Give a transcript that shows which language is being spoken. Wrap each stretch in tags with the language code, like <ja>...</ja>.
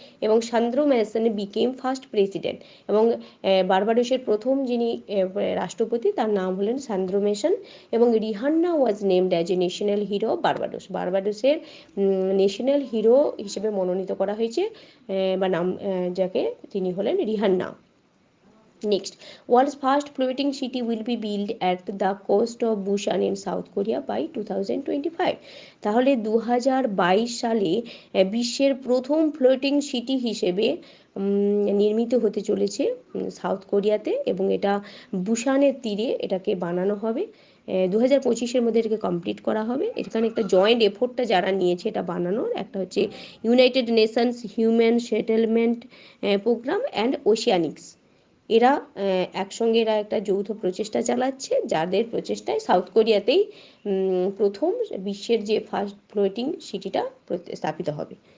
<bn>এবং Sandro Mason</bn> <en>became first president,</en> <bn>এবং বারবাডোসের প্রথম যিনি রাষ্ট্রপতি, তার নাম হলেন সান্দ্রো ম্যাসন। এবং রিহান্না</bn> <en>was named as a national hero</en> <bn>Barbados. বারবাডোসের national hero হিসেবে মনোনীত করা হয়েছে বা নাম, যাকে তিনি হলেন রিহান্না।</bn> <en>Next, world's first floating city will be built at the coast of Busan in South Korea by 2025.</en> <bn>তাহলে 2022 সালে বিশ্বের প্রথম ফ্লোটিং সিটি হিসেবে নির্মিত হতে চলেছে সাউথ কোরিয়াতে, এবং এটা বুসানের তীরে এটাকে বানানো হবে। 2025-এর মধ্যে এটাকে কমপ্লিট করা হবে। এখানে একটা জয়েন্ট এফোর্টটা যারা নিয়েছে এটা বানানোর, একটা হচ্ছে United Nations human settlement program and ওশিয়ানিক্স, এরা একসঙ্গে এরা একটা যৌথ প্রচেষ্টা চালাচ্ছে, যাদের প্রচেষ্টায় সাউথ কোরিয়াতেই প্রথম বিশ্বের যে ফার্স্ট ফ্লোটিং সিটিটা স্থাপিত হবে।</bn>